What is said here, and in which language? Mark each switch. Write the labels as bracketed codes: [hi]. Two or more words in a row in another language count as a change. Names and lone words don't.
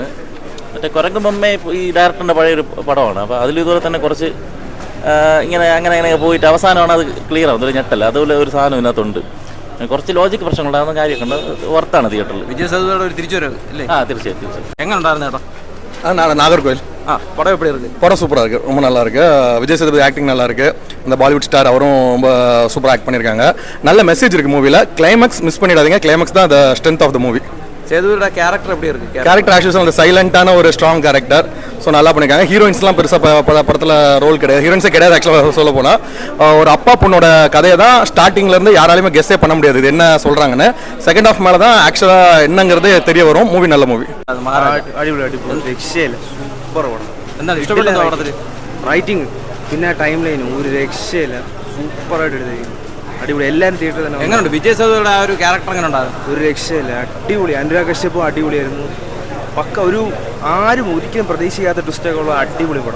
[ml] മറ്റേ കുരങ്ങ് ബൊമ്മ ഈ ഡയറക്ടറിൻ്റെ പഴയൊരു പടമാണ്. അപ്പോൾ അതിലിതുപോലെ തന്നെ കുറച്ച് അങ്ങനെ പോയിട്ട് അവസാനമാണ് അത് ക്ലിയർ ആവുന്നത്. ഒരു ഞെട്ടല്ല, അതുപോലെ ഒരു സാധനം ഇതിനകത്തുണ്ട്. കുറച്ച് ലോജിക് പ്രശ്നങ്ങളുണ്ടാകുന്ന കാര്യമൊക്കെ ഉണ്ട്. വർത്താണ് തിയേറ്ററിൽ. വിജയ് സേതുപതിയുടെ ഒരു തിരിച്ചുവരവ് അല്ലേ? തീർച്ചയായും. എങ്ങനെ ഉണ്ടായിരുന്നു ചേട്ടാ? [ta] நாகர்கோவில் படம் எப்படி இருக்கு? படம் சூப்பராக இருக்குது, ரொம்ப நல்லா இருக்கு. விஜய் சேதுபதி ஆக்டிங் நல்லா இருக்கு. இந்த [en] Bollywood star [ta] அவரும் ரொம்ப சூப்பராக ஆக்ட் பண்ணியிருக்காங்க. நல்ல மெசேஜ் இருக்கு மூவியில். [en] climax miss [ta] பண்ணிடாதீங்க. கிளைமேக்ஸ் தான் [en] the strength of the movie. [ta] சேதுபதியோட கேரக்டர் எப்படி இருக்கு? கேரக்டர் ஆக்சுவலாக அந்த சைலண்டான ஒரு [en] strong character. [ta] ஸோ நல்லா பண்ணியிருக்காங்க. ஹீரோயின்ஸ்லாம் பெருசாக படத்தில் ரோல் கிடையாது, ஹீரோயின்ஸே கிடையாது. ஆக்சுவலாக சொல்ல போனால் ஒரு அப்பா பொண்ணோட கதையை தான் ஸ்டார்டிங்லேருந்து யாராலையுமே கெஸ்ஸே பண்ண முடியாது இது என்ன சொல்கிறாங்கன்னு. [en] second half [ta] மேலே தான் ஆக்சுவலாக என்னங்கிறது தெரிய வரும். மூவி நல்ல மூவி. [ml] അടിപൊളി രക്ഷയില്ല, സൂപ്പർ പടം. എന്താണ് ഇഷ്ടപ്പെടുന്നത് പടത്തിൽ? റൈറ്റിംഗ് പിന്നെ [en] time line [ml] ഒരു രക്ഷയില്ല, സൂപ്പറായിട്ട് എടുത്തിരിക്കുന്നു. അടിപൊളി. എല്ലാവരും തിയേറ്ററിൽ തന്നെ. എങ്ങനെയുണ്ട് വിജയ് സേതുപതിയുടെ ആ ഒരു ക്യാരക്ടർ? എങ്ങനെ ഉണ്ടായിരുന്നു? ഒരു രക്ഷയില്ല, അടിപൊളി. അനുരാഗ് കശ്യപ്പും അടിപൊളിയായിരുന്നു. പക്ക ഒരു ആരും ഒരിക്കലും പ്രതീക്ഷിക്കാത്ത ട്വിസ്റ്റൊക്കെ ഉള്ള അടിപൊളി പടം.